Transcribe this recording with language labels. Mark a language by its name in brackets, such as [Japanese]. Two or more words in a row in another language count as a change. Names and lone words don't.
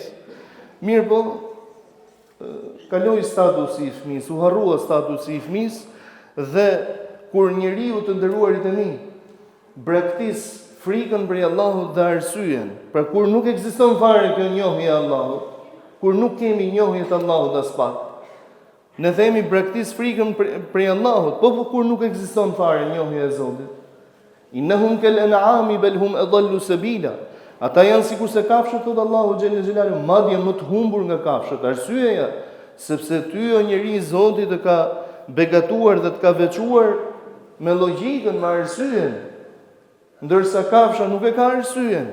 [Albanian] Mirë po, kaloi statusi i fëmijës, u harrua statusi i fëmijës, dhe kur njeriu të nderuarit e mi braktis frikën prej Allahut dhe arsyen, pra kur nuk ekziston fare kjo njohje e Allahut, kur nuk kemi njohje të Allahut as pak, ne themi braktis frikën prej Allahut, po kur nuk ekziston fare njohja e Zotit. [Arabic] إنهم كالأنعام بل هم أضل سبيلا. [Albanian] Ata janë sikur se kafshët, thot Allahu [Arabic] جل جلاله, [Albanian] madje më të humbur nga kafshët. Arsyeja sepse ty o njeri Zoti të ka begatuar dhe të ka veçuar me logjikën, me arsyen, ndërsa kafsha nuk e ka arsyen.